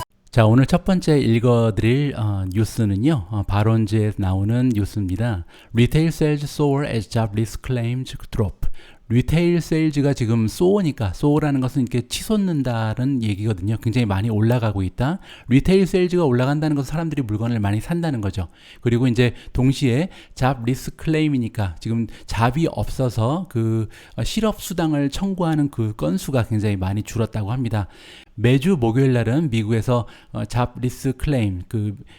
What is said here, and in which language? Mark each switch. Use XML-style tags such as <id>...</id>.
<ko>자, 오늘 첫 번째 읽어드릴 뉴스는요, 바론즈에 나오는 뉴스입니다.</ko> <en>Retail sales soar as jobless claims drop.</en> <ko>리테일 세일즈가 지금 soar니까, soar라는 것은 이렇게 치솟는다는 얘기거든요. 굉장히 많이 올라가고 있다. 리테일 세일즈가 올라간다는 것은 사람들이 물건을 많이 산다는 거죠. 그리고 이제 동시에 잡리스 클레임이니까 지금 잡이 없어서 그 실업 수당을 청구하는 그 건수가 굉장히 많이 줄었다고 합니다. 매주 목요일 날은 미국에서 잡리스 클레임, 그</ko>